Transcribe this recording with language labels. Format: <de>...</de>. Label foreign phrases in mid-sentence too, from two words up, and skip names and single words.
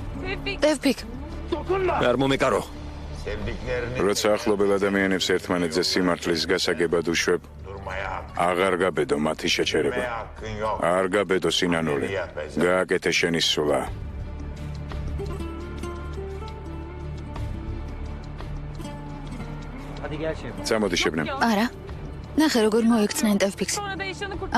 <ka>ტევფიქ, არ მომეკარო.</ka> <tr>Sevdiklerini</tr> <ka>როცა ახლობელ ადამიანებს ერთმანეთზე სიმართლის გასაგებად უშვებ,</ka> <tr>durmaya</tr> <ka>აღარ გაბედო მათი შეჩერება.</ka> <tr>hakkın yok.</tr> <ka>არ გაბედო სინანული. გააკეთე შენი სულა. წამოდი შებნემ. არა. ნახე როგორ მოექცნენ ტევფიქს.</ka> <tr>Sonra da işini kurt.</tr>